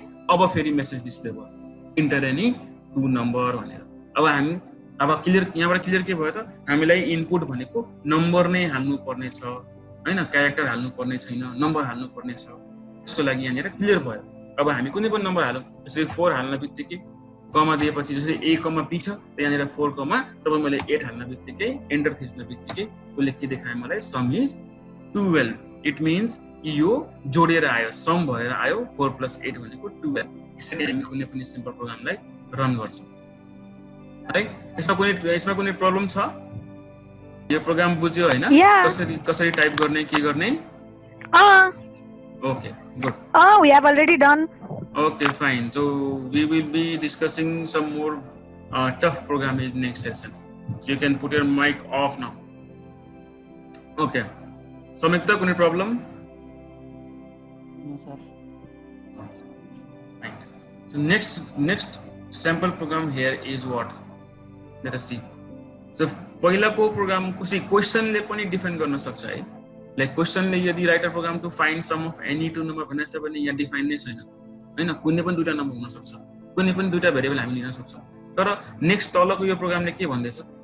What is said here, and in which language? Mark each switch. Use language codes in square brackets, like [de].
[ne] अब फेरि message display भयो, इन्टर एनी 2 नम्बर भनेर। अब हामी क्लियर, यहाँबाट क्लियर के भयो त, हामीलाई इनपुट भनेको नम्बर नै हाल्नु पर्ने छ हैन, क्यारेक्टर हाल्नु पर्ने छैन, नम्बर हाल्नु पर्ने छ। त्यसको लागि यहाँनिर क्लियर भयो। अब हामी कुनै पनि नम्बर हालौँ, जसरी 4 हाल्न बित्तिकै कमा दिएपछि जसरी a, b छ, त यहाँनिर 4, तब मैले 8 हाल्न बित्तिकै एन्टर थिच्न बित्तिकै उसले के देखायो मलाई, सम इज 12। इट मिन्स यो जोडेर आयो, सम भएर आयो, 4 + 8 भनेको 12। यसरी हामी कुनै पनि सिम्पल प्रोग्रामलाई रन गर्छौँ है। यसमा कुनै प्रब्लम छ? यो प्रोग्राम बुझ्यो हैन, कसरी टाइप गर्ने, के गर्ने? [en] Okay, good. We have already done. Okay, fine. So we will be discussing some more tough program in next session. So you can put your mic off now. Okay. So Samyukta, any problem? No, sir. So next sample program here is what? Let us see. [ne] So पहिलाको programme कुनै क्वेशनले पनि define गर्न सक्छ है. Like क्वेशनले यदि [en] write a program to find sum of any two number [ne] भनेछ भने यहाँ डिफाइन नै छैन हैन. कुनै पनि दुईटा नम्बर हुन सक्छ, कुनै पनि दुईटा भेरिएबल हामी लिन सक्छौं. तर नेक्स्ट तलको यो प्रोग्रामले के भन्दैछ?